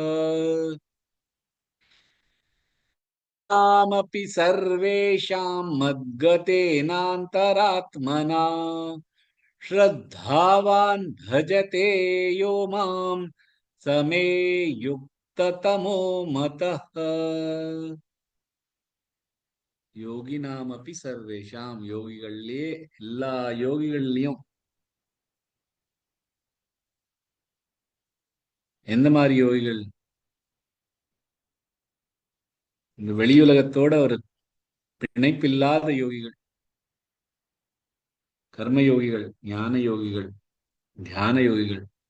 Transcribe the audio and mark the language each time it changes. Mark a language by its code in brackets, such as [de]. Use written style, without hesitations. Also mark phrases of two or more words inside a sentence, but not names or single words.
[sa] नामपि सर्वेषां मद्गतेनान्तरात्मना श्रद्धावान् भजते यो मां समे युक्ततमो मतः. योगिनामपि सर्वेषाम्, [ta] யோகிகளிலே எல்லா யோகிகள்லையும், எந்த மாதிரி யோகிகள்? இந்த வெளியுலகத்தோட ஒரு பிணைப்பில்லாத யோகிகள், கர்ம யோகிகள், ஞான யோகிகள், தியான யோகிகள்.